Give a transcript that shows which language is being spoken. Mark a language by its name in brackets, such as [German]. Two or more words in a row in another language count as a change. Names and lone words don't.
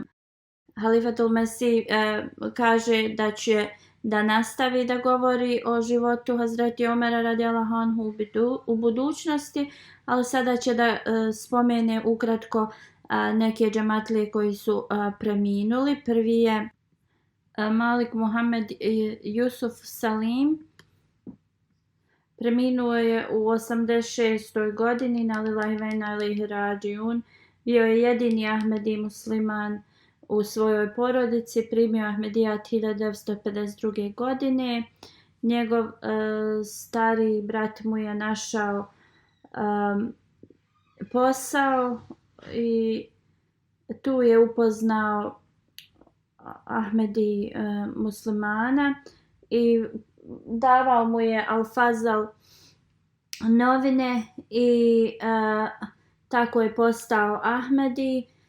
[Bosnian] Halifatul Mesih kaže da će da nastavi da govori o životu Hazreti Omera [Arabic] رضي الله عنه [Bosnian] u budućnosti, ali sada će da spomene ukratko neke džematlije koji su preminuli. Prvi je Malik Muhammed Yusuf Salim. Preminuo je u 86. [Arabic] godini إنا لله وإنا إليه راجعون. [Bosnian] Bio je jedini Ahmedi musliman u svojoj porodici, primio Ahmedijat 1952. godine. Njegov stari brat mu je našao posao i tu je upoznao Ahmedi muslimana i davao mu je Al-Fazal novine i tako je postao Ahmedi.